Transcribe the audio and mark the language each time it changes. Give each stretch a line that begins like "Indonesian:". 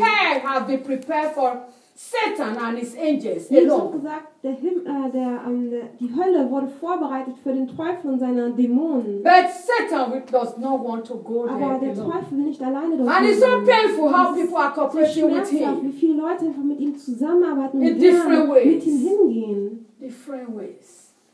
English: Hell have been prepared for Satan and his angels.
German: Jesus hat gesagt, die Hölle wurde vorbereitet für den Teufel und seine Dämonen.
English: But Satan does not want to go there.
German: Aber der Teufel will nicht alleine dort.
English: And it's so painful how people are cooperating with him.
German: Wie viele Leute einfach mit ihm zusammenarbeiten
English: in different ways.
German: Mit ihm hingehen.
English: Different ways.